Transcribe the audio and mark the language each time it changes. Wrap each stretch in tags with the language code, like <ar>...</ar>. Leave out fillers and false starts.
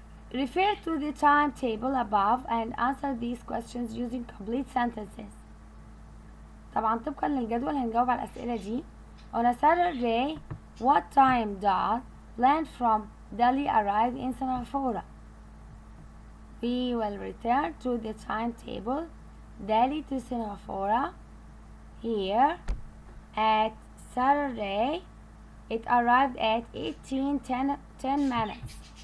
<en>Refer to the timetable above and answer these questions using complete sentences.</en> <ar>طبعا طبقا للجدول هنجاوب على الأسئلة دي.</ar> <en>On a Saturday, what time does plane from Delhi arrive in Singapore? We will return to the timetable. Delhi to Singapore. Here at Saturday, it arrived at 18:10 minutes.</en>